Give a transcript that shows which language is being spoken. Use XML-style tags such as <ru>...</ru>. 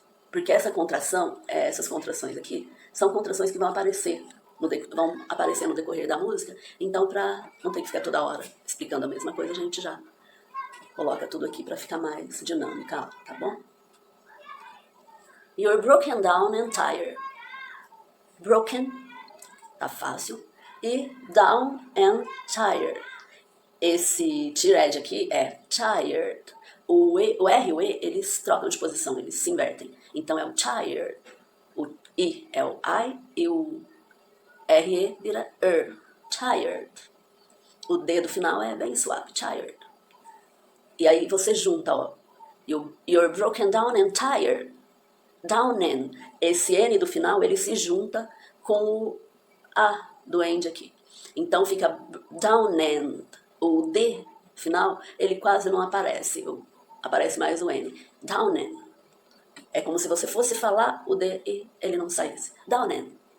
<pt>Porque essa contração, essas contrações aqui, são contrações que vão aparecer no decorrer da música. Então, para não ter que ficar toda hora explicando a mesma coisa, a gente já coloca tudo aqui para ficar mais dinâmica, tá bom?</pt> <en>You're broken down and tired. Broken,</en> <pt>tá fácil. E</pt> <en>down and tired.</en> <pt>Esse tired aqui é tired. O R e o E, eles trocam de posição, eles se invertem. Então é o tired. O I é o I e o R-E vira tired. O D do final é bem suave, tired. E aí você junta, ó.</pt> <en>You're broken down and tired. Down and.</en> <pt>Esse N do final, ele se junta com o A do end aqui. Então fica</pt> <en>down and.</en> <pt>O D final, ele quase não aparece. Aparece mais o N.</pt> <en>Down and.</en> <pt>É como se você fosse falar o D e ele não saísse. Down and.</pt>